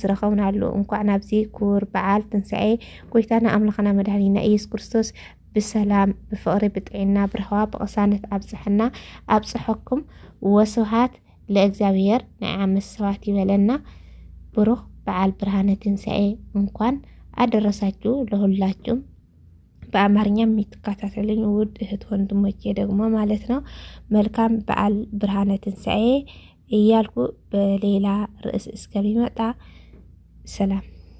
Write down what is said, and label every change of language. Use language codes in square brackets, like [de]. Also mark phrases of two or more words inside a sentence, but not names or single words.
[ti] ዝረኸብናሉ እንኳዕ ናብዚ ክቡር በዓል ትንሳኤ ጎይታና ኣምላኽና መድሃኒና ኢየሱስ ክርስቶስ ብሰላም ብፍቕሪ ብጥዕና ብረኸባ ብቕሳነት ኣብፅሐና ኣብፅሐኩም [gez] ወስብሃት ለእግዚአብሔር [ti] ናይ ዓመት ሰባት ይበለና ብሩኽ በዓል ብርሃነ ትንሳኤ [am] እንኳን አደረሳችሁ ለሁላችሁም በአማርኛ የምትከታተሉኝ ውድ እህት ወንድሞቼ ደግሞ ማለት ነው መልካም በዓል ብርሃነ ትንሳኤ እያልኩ በሌላ ርዕስ እስከሚመጣ ሰላም